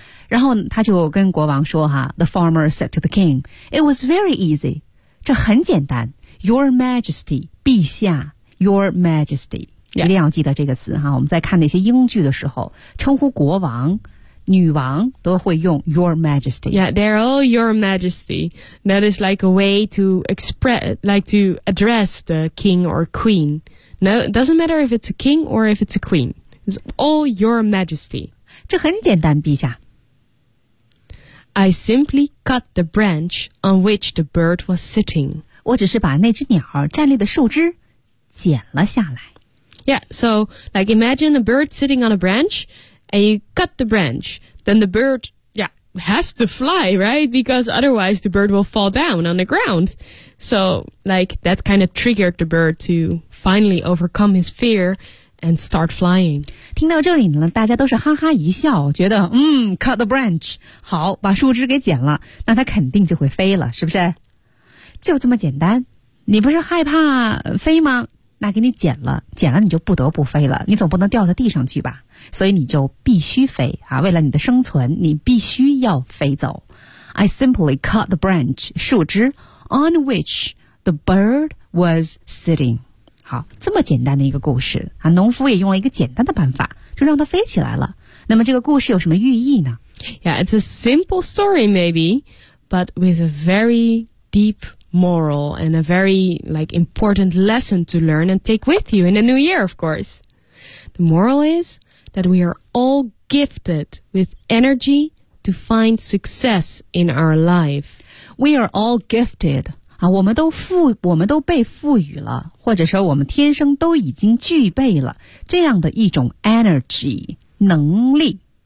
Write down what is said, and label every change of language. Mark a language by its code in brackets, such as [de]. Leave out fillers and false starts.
[zh] 然后他就跟国王说哈 [en] The farmer said to the king It was very easy [zh] 这很简单 [en] Your Majesty [zh] 陛下 [en] Your Majesty、 yeah. [zh] 一定要记得这个词哈我们在看那些英剧的时候称呼国王女王都会用 [en] Your Majesty Yeah, they're all Your Majesty That is like a way to express Like to address the king or queen No, it doesn't matter if it's a king or if it's a queen It's all Your Majesty [zh] 这很简单陛下 [en] I simply cut the branch on which the bird was sitting. [zh] 我只是把那只鸟站立的树枝剪了下来。 [en] Yeah, so like imagine a bird sitting on a branch and you cut the branch. Then the bird, yeah, has to fly, right? Because otherwise the bird will fall down on the ground. So like that kind of triggered the bird to finally overcome his fear. And start flying. [zh] 听到这里呢，大家都是哈哈一笑，觉得嗯 ， [en] cut the branch， [zh] 好，把树枝给剪了，那它肯定就会飞了，是不是？就这么简单。你不是害怕飞吗？那给你剪了，剪了你就不得不飞了，你总不能掉到地上去吧？所以你就必须飞啊！为了你的生存，你必须要飞走。 [en] I simply cut the branch 树枝 on which the bird was sitting. [zh] 好，这么简单的一个故事啊，农夫也用了一个简单的办法，就让它飞起来了。那么这个故事有什么寓意呢 [en] ？Yeah, it's a simple story maybe, but with a very deep moral and a very like important lesson to learn and take with you in the new year, of course. The moral is that we are all gifted with energy to find success in our life. We are all gifted. [zh] 啊、我们都被赋予了或者说我们天生都已经具备了这样的一种 energy, 能力。